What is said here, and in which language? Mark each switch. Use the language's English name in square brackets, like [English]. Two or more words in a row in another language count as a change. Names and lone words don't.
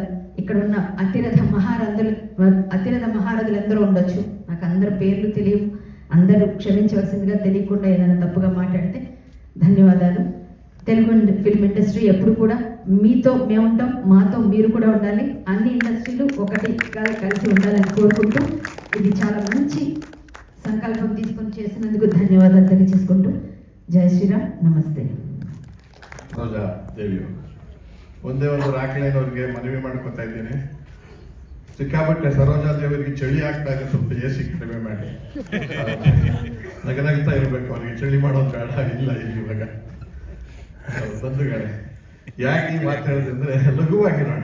[Telugu] ఇక్కడ ఉన్న అతిరథ మహారథులు ఎందరో ఉండొచ్చు, నాకు అందరి పేర్లు తెలియవు, అందరూ క్షమించవలసిందిగా, తెలియకుండా ఏదైనా తప్పుగా మాట్లాడితే ధన్యవాదాలు. తెలుగు ఫిల్మ్ ఇండస్ట్రీ ఎప్పుడు కూడా మీతో మేము ఉంటాం, మాతో మీరు కూడా ఉండాలి. అన్ని ఇండస్ట్రీలు ఒకటిగా కలిసి ఉండాలని కోరుకుంటూ, ఇది చాలా మంచి సంకల్పం తీసుకొని చేసినందుకు ధన్యవాదాలు తెలియజేసుకుంటూ, జై శ్రీరామ్, [Kannada] ನಮಸ್ತೆ. ಸರೋಜಾ ದೇವಿಯವರು ಒಂದೇ ಒಂದು ರಾಕ್ಲೈನವ್ರಿಗೆ ಮನವಿ ಮಾಡ್ಕೊತಾ ಇದ್ದೀನಿ. ಸಿಕ್ಕಾಪಟ್ಟೆ ಸರೋಜಾ ದೇವರಿಗೆ ಚಳಿ ಆಗ್ತಾ ಇದೆ, ಸ್ವಲ್ಪ ಎಸಿ ಕಡಿಮೆ ಮಾಡಿ. ನಗನಗ್ತಾ ಇರಬೇಕು, ಅವ್ರಿಗೆ ಚಳಿ ಮಾಡೋದು ಬೇಡ. ಇಲ್ಲ ಇವಾಗ ಬಂಧುಗಳೇ, ಯಾಕೆ ಈ ಮಾತು ಹೇಳಿದೆ ಅಂದ್ರೆ, ಲಘುವಾಗಿರೋಣ.